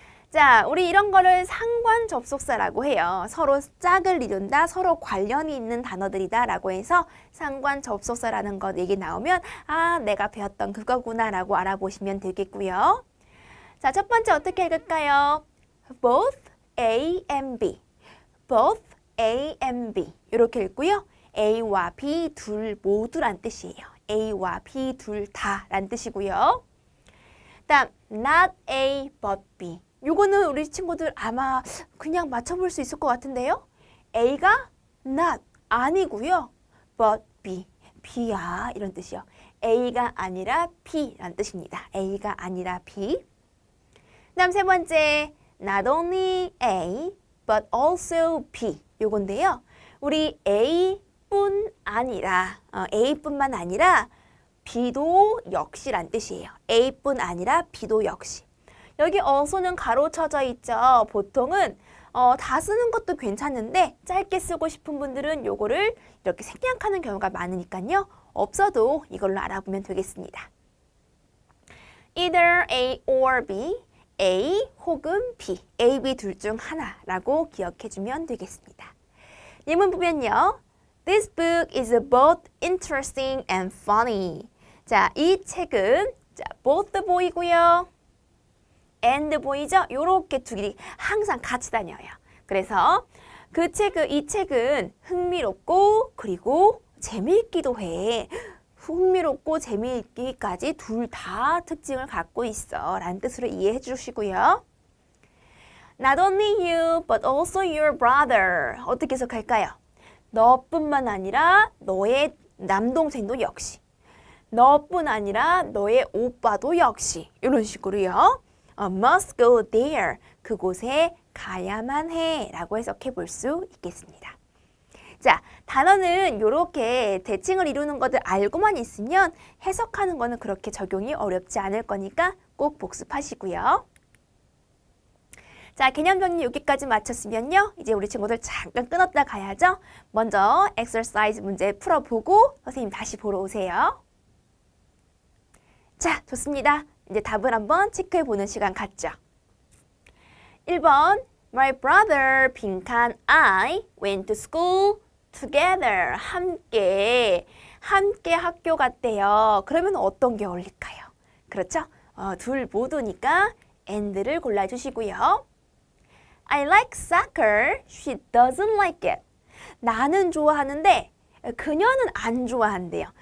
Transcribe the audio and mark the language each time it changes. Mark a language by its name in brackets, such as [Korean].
[Korean] 자, 우리 이런 거를 상관 접속사라고 해요. 서로 짝을 이룬다, 서로 관련이 있는 단어들이다 라고 해서 상관 접속사라는 것 얘기 나오면 아, 내가 배웠던 그거구나 라고 알아보시면 되겠고요. 자, 첫 번째 어떻게 읽을까요? [English] Both A and B. Both A and B. [Korean] 이렇게 읽고요. A와 B 둘 모두란 뜻이에요. A와 B 둘 다란 뜻이고요. [English] 다음 not A but B. [Korean] 요거는 우리 친구들 아마 그냥 맞춰볼 수 있을 것 같은데요. A가 not 아니고요. but B. B야 이런 뜻이요. A가 아니라 B란 뜻입니다. A가 아니라 B. 다음 세 번째, [English] not only A, but also B. [Korean] 요건데요. 우리 A뿐 아니라, A뿐만 아니라 B도 역시란 뜻이에요. A뿐 아니라 B도 역시. 여기 also는 가로쳐져 있죠. 보통은 다 쓰는 것도 괜찮은데 짧게 쓰고 싶은 분들은 요거를 이렇게 생략하는 경우가 많으니까요. 없어도 이걸로 알아보면 되겠습니다. [English] Either A or B. [Korean] A 혹은 B, A, B 둘 중 하나라고 기억해주면 되겠습니다. 예문 보면요. [English] This book is both interesting and funny. [Korean] 자, 이 책은 both boy고요. and boy죠. 요렇게 두 개이 항상 같이 다녀요. 그래서 이 책은 흥미롭고 그리고 재미있기도 해. 흥미롭고 재미있기까지 둘 다 특징을 갖고 있어 라는 뜻으로 이해해 주시고요. [English] Not only you but also your brother. [Korean] 어떻게 해석할까요? 너뿐만 아니라 너의 남동생도 역시. 너뿐 아니라 너의 오빠도 역시. 이런 식으로요. [English] Must go there. [Korean] 그곳에 가야만 해 라고 해석해 볼 수 있겠습니다. 자, 단어는 이렇게 대칭을 이루는 것을 알고만 있으면 해석하는 거는 그렇게 적용이 어렵지 않을 거니까 꼭 복습하시고요. 자, 개념 정리 여기까지 마쳤으면요. 이제 우리 친구들 잠깐 끊었다 가야죠. 먼저 exercise 문제 풀어보고 선생님 다시 보러 오세요. 자, 좋습니다. 이제 답을 한번 체크해보는 시간 갖죠. [English] 1번 My brother, 빈칸 I went to school together. [Korean] 함께 학교 갔대요. 그러면 어떤 게 어울릴까요? 그렇죠? 둘 모두니까 and를 골라주시고요. [English] I like soccer. She doesn't like it. [Korean] 나는 좋아하는데 그녀는 안 좋아한대요.